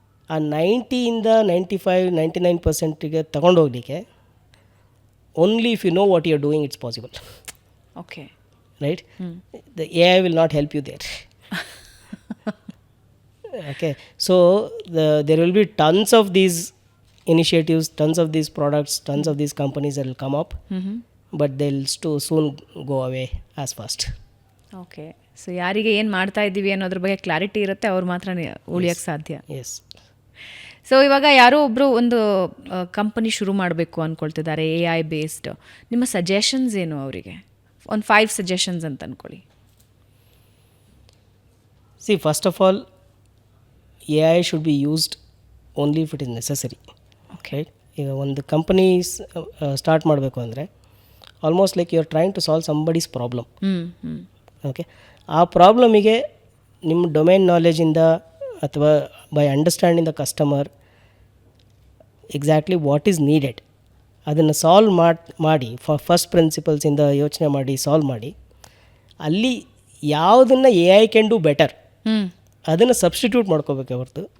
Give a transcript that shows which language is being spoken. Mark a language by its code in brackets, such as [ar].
[kn] ಆ 90ಇಂದ 95-99%ಗೆ ತಗೊಂಡೋಗ್ಲಿಕ್ಕೆ [en] Only if you know what you are doing it's possible. Okay, right? The AI will not help you there. Okay, so there will be tons of these initiatives, tons of these products, tons of these companies that will come up, but they'll soon go away as fast. Okay. [kn] So ಯಾರಿಗೆ ಏನು ಮಾಡ್ತಾ ಇದ್ದೀವಿ ಅನ್ನೋದ್ರ ಬಗ್ಗೆ clarity ಇರುತ್ತೆ, ಅವ್ರು ಮಾತ್ರ ಉಳಿಯೋಕ್ಕೆ ಸಾಧ್ಯ. [en] Yes. [kn] ಸೊ ಇವಾಗ ಯಾರೋ ಒಬ್ಬರು ಒಂದು ಕಂಪನಿ ಶುರು ಮಾಡಬೇಕು ಅಂದ್ಕೊಳ್ತಿದ್ದಾರೆ AI ಬೇಸ್ಡ್, ನಿಮ್ಮ ಸಜೆಷನ್ಸ್ ಏನು ಅವರಿಗೆ? ಒಂದು 5 ಸಜೆಷನ್ಸ್ ಅಂತ ಅಂದ್ಕೊಳ್ಳಿ. [en] See, first of all, AI should be used only if it is necessary. Okay. [kn] ಈಗ ಒಂದು ಕಂಪನಿ ಸ್ಟಾರ್ಟ್ ಮಾಡಬೇಕು ಅಂದರೆ [en] Almost like you are trying to solve somebody's problem. [kn] Okay, ಆ ಪ್ರಾಬ್ಲಮಿಗೆ ನಿಮ್ಮ ಡೊಮೇನ್ ನಾಲೆಜಿಂದ ಅಥವಾ [en] by understanding the customer exactly what is needed [kn] ಅದನ್ನು solve ಮಾಡಿ first ಪ್ರಿನ್ಸಿಪಲ್ಸಿಂದ ಯೋಚನೆ ಮಾಡಿ ಸಾಲ್ವ್ ಮಾಡಿ ಅಲ್ಲಿ ಯಾವುದನ್ನು [en] AI can do better [kn] ಅದನ್ನು ಸಬ್ಸ್ಟಿಟ್ಯೂಟ್ ಮಾಡ್ಕೋಬೇಕೆ ಹೊರತು